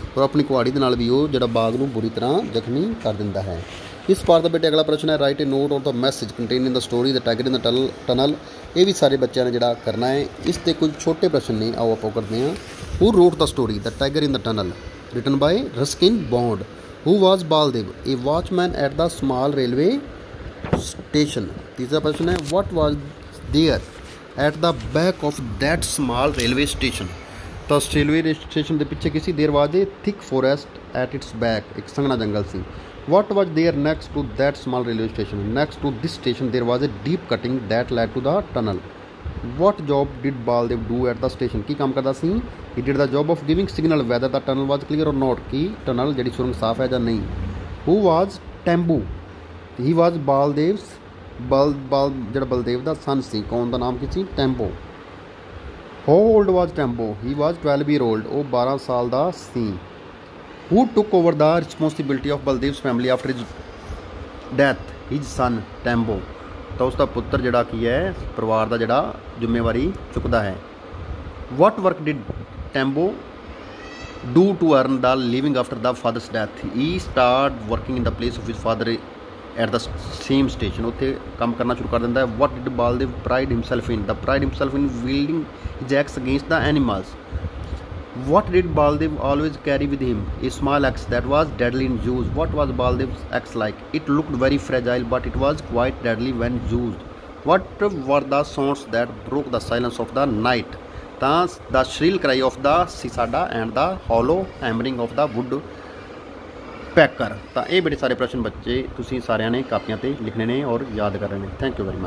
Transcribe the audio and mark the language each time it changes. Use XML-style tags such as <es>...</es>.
<pa>ਔਰ ਆਪਣੀ ਕੁਹਾੜੀ ਦੇ ਨਾਲ ਵੀ ਉਹ ਜਿਹੜਾ ਬਾਗ ਨੂੰ ਬੁਰੀ ਤਰ੍ਹਾਂ ਜ਼ਖਮੀ ਕਰ ਦਿੰਦਾ ਹੈ। ਇਸ ਪਾਠ ਦਾ ਬੇਟੇ ਅਗਲਾ ਪ੍ਰਸ਼ਨ ਹੈ,</pa> <en>Write a note ਔਰ the message contain in the story the tiger in the tunnel.</en> <pa>ਇਹ ਵੀ ਸਾਰੇ ਬੱਚਿਆਂ ਨੇ ਜਿਹੜਾ ਕਰਨਾ ਹੈ। ਇਸ 'ਤੇ ਕੁਝ ਛੋਟੇ ਪ੍ਰਸ਼ਨ ਨੇ, ਆਓ ਆਪਾਂ ਕਰਦੇ ਹਾਂ।</pa> <en>Who wrote the story the tiger in the tunnel written by Ruskin Bond. Who was Baldev? A watchman at the small railway station.</en> <hi>तीसरा प्रश्न है,</hi> <en>what was there at the back of that small railway station?</en> <hi>तो railway station के पीछे किसी देर</hi> <en>was a thick forest at its back,</en> <hi>एक संघना जंगल सी।</hi> <en>What was there next to that small railway station? Next to this station there was a deep cutting that led to the tunnel. What job did Baldev do at the station?</en> <pa>ਕੀ ਕੰਮ ਕਰਦਾ ਸੀ?</pa> <en>He did the job of giving signal whether the tunnel was clear or not,</en> <pa>ਕਿ tunnel ਜਿਹੜੀ ਸੁਰੰਗ ਸਾਫ਼ ਹੈ ਜਾਂ ਨਹੀਂ।</pa> <en>Who was Tembu? He was Baldev's</en> <pa>ਜਿਹੜਾ ਬਲਦੇਵ ਦਾ ਸਨ ਸੀ। ਕੌਣ ਦਾ ਨਾਮ ਕੀ ਸੀ? ਟੈਂਬੋ।</pa> <en>How old was Tembo? He was 12 year old.</en> <pa>ਉਹ 12 ਸਾਲ ਦਾ ਸੀ।</pa> <en>Who took over the responsibility of Baldev's family after his death? His son Tembo।</en> <pa>ਤਾਂ ਉਸ ਦਾ ਪੁੱਤਰ ਜਿਹੜਾ ਕੀ ਹੈ, ਪਰਿਵਾਰ ਦਾ ਜਿਹੜਾ ਜ਼ਿੰਮੇਵਾਰੀ ਚੁੱਕਦਾ ਹੈ।</pa> <en>What work did Tembo do to earn the living after the father's death? He started working in the place of his father at the same station.</en> <pa>ਉੱਥੇ ਕੰਮ ਕਰਨਾ ਸ਼ੁਰੂ ਕਰ ਦਿੰਦਾ ਹੈ।</pa> <en>What did Baldev pride himself in? The pride himself in wielding his axe against the animals. What did Baldev always carry with him? A small axe that was deadly in use. What was Baldev's axe like? It looked very fragile, but it was quite deadly when used. What were the sounds that broke the silence of the night?</en> <pa>ਤਾਂ</pa> <en>the shrill cry of the cicada and the hollow hammering of the woodpecker।</en> <pa>ਤਾਂ ਇਹ ਬੜੇ ਸਾਰੇ ਪ੍ਰਸ਼ਨ ਬੱਚੇ ਤੁਸੀਂ ਸਾਰਿਆਂ ਨੇ ਕਾਪੀਆਂ 'ਤੇ ਲਿਖਣੇ ਨੇ ਔਰ ਯਾਦ ਕਰਨੇ ਨੇ।</pa> <en>Thank you very much.</en>